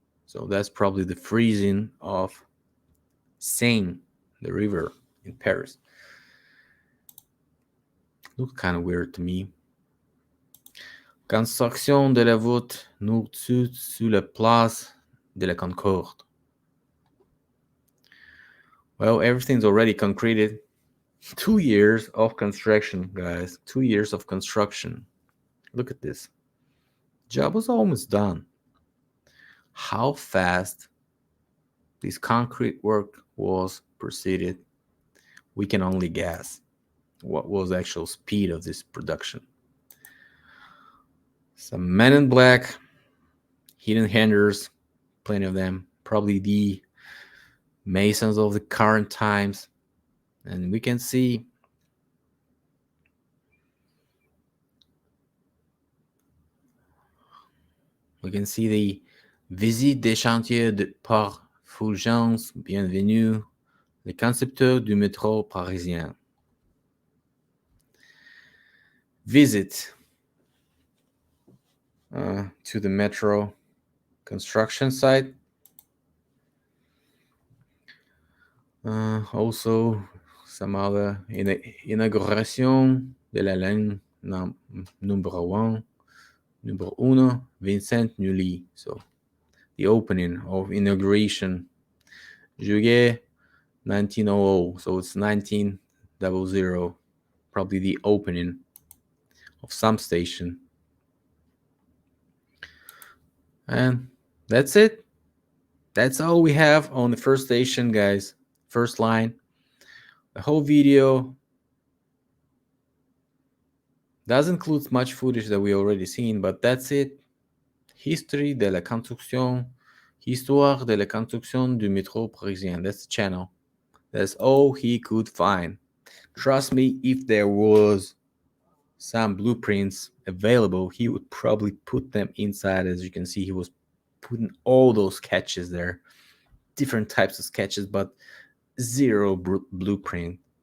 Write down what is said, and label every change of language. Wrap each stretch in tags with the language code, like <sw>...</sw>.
<en>So that's probably the freezing of Seine, the river in Paris. Looks kind of weird to me.</en> <fr>Construction de la voûte nord-sud sur la place de la Concorde.</fr> <en>Well, everything's already concreted. 2 years of construction, guys. 2 years of construction. Look at this. Job was almost done. How fast this concrete work was proceeded, we can only guess. What was the actual speed of this production? Some men in black, hidden handers, plenty of them, probably the masons of the current times. And we can see the</en> <fr>visite des chantiers de par Fulgence, bienvenue, les concepteurs du métro parisien.</fr> <en>Visit to the metro construction site. Also, some other</en> <fr>inauguration de la ligne</fr> <en>number one, number uno, Vincent Nully. So, the opening of inauguration, Juillet 1900. So it's 1900, probably the opening of some station. And that's it. That's all we have on the first station, guys. First line. The whole video does include much footage that we already seen, but that's it.</en> <fr>History de la construction, Histoire de la construction du métro parisien.</fr> <en>That's the channel. That's all he could find. Trust me, if there was some blueprints available, he would probably put them inside. As you can see, he was putting all those sketches there, different types of sketches, but zero blueprint.</en>